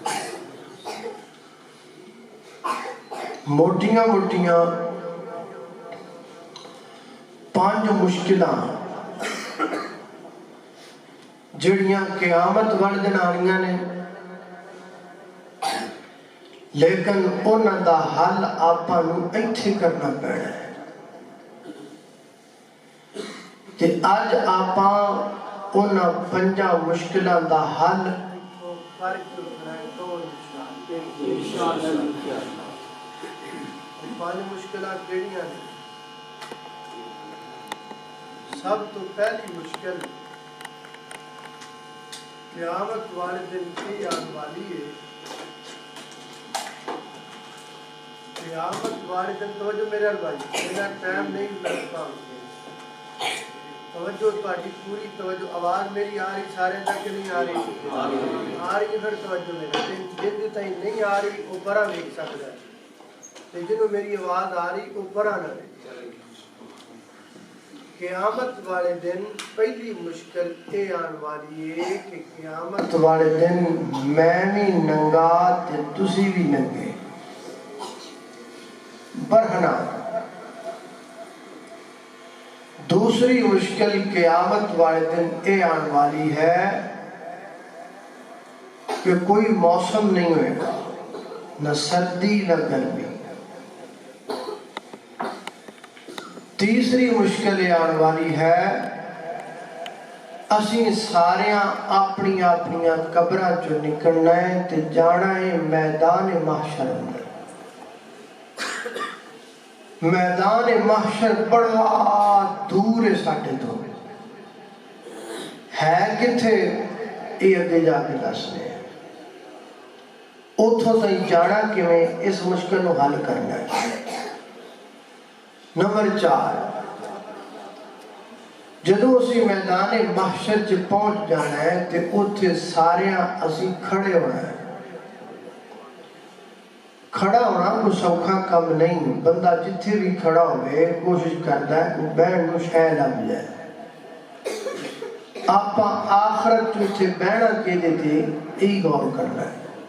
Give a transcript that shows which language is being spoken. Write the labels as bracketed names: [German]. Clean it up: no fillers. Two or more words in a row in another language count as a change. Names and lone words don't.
[Punjabi] موٹیاں موٹیاں پانچ مشکلاں جڑیاں قیامت والے دن آنیاں نے، لیکن انہاں دا حل آپاں نوں ایتھے کرنا پینا ہے۔ تے اج آپاں انہاں پنجاں مشکلاں دا حل پانچ مشکلاں کیڑیاں نے؟ سب تو پہلی مشکل قیامت والے دن کی آن والی ہے۔ قیامت والے دن توجہ میرے بھائی، میرا ٹائم نہیں لگتا، توجہ تہاڈی پوری توجہ، آواز میری آ رہی سارے تک نہیں آ رہی؟ آ رہی ہے پھر توجہ میری، جن تائیں نہیں آ رہی وہ برا ویکھ سکدا ہے، تے جنوں میری آواز آ رہی وہ برا نہ ویکھ۔ قیامت والے دن پہلی مشکل اے آن والی ہے کہ قیامت والے دن میں بھی ننگا تے تسی بھی ننگے، برہنا۔ دوسری مشکل قیامت والے دن اے آن والی ہے کہ کوئی موسم نہیں ہوئے گا، نہ سردی نہ گرمی۔ تیسری مشکل یہ آن والی ہے اسی ساریاں اپنی اپنی قبراں چوں نکلنا ہے تے جانا ہے میدان محشر اندر۔ میدان محشر بڑا دور ہے ساڈے تو، ہے کتھے یہ اگے جا کے دسنے ہیں۔ اتھوں تائیں جانا کیویں، اس مشکل نو حل کرنا ہے۔ نمبر 4، جدوں اسی میدان محشر چ پہنچ جانا ہے تے اتھے ساریاں اسی کھڑے ہونا ہے۔ کھڑا ہونا کوئی سوکھا کم نہیں، بندہ جتھے بھی کھڑا ہوئے کوشش کرتا ہے کہ بہن نو شے لگ جائے۔ آپا آخرت جو اتھے بہنا کے دیتے یہی غور کرنا ہے۔